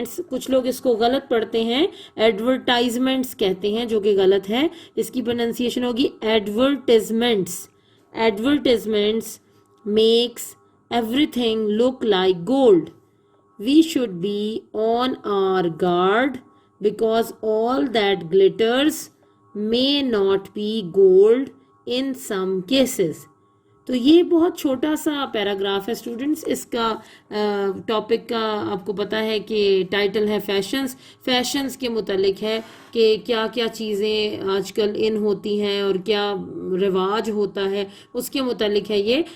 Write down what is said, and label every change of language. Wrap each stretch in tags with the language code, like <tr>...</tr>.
<ur>کچھ لوگ اس کو غلط پڑھتے ہیں، ایڈورٹائزمنٹس کہتے ہیں جو کہ غلط ہے. اس کی پروننسیشن ہوگی</ur> <en>Advertisements. Advertisements makes everything look like gold. We should be on our guard because all that glitters may not be gold in some cases.</en> <ur>تو یہ بہت چھوٹا سا پیراگراف ہے اسٹوڈنٹس. اس کا ٹاپک کا آپ کو پتہ ہے کہ ٹائٹل ہے فیشنز. فیشنز کے متعلق ہے کہ کیا کیا چیزیں آج کل ان ہوتی ہیں اور کیا رواج ہوتا ہے، اس کے متعلق ہے یہ.</ur>